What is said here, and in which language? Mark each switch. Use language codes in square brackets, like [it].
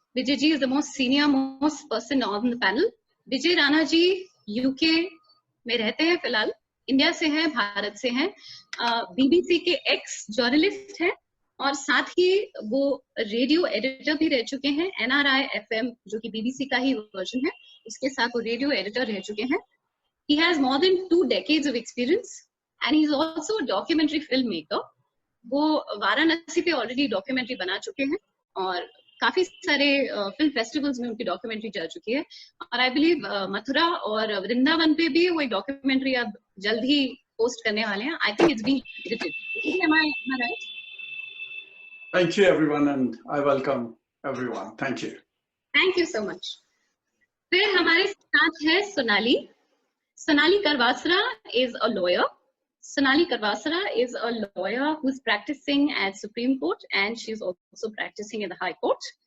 [hi] Vijay ji [en] Is the most person on the panel. [hi] Vijay Rana ji UK में रहते हैं, फिलहाल इंडिया से हैं, भारत से हैं, बीबीसी के एक्स जर्नलिस्ट हैं और साथ ही वो रेडियो एडिटर भी रह चुके हैं। NRI FM जो कि बीबीसी का ही वर्जन है, उसके साथ वो रेडियो एडिटर रह चुके हैं। [en] He has more than 2 decades of experience and he is also a documentary filmmaker. [hi] वो वाराणसी पे [en] already [hi] डॉक्यूमेंट्री बना चुके हैं और काफी सारे फिल्म फेस्टिवल्स में उनकी डॉक्यूमेंट्री जा चुकी है और [en] I believe [hi] मथुरा और वृंदावन पे भी वो एक डॉक्यूमेंट्री अब जल्द ही पोस्ट करने वाले हैं। [en] I think it's being edited. Am I right? Thank you everyone and I welcome everyone. Thank you. Thank you so much. [hi] फिर हमारे साथ है Sonali. [en] Sonali Karwasara is a lawyer. Sonali Karwasara is a lawyer who's practicing at Supreme Court and she's also practicing in the High Court.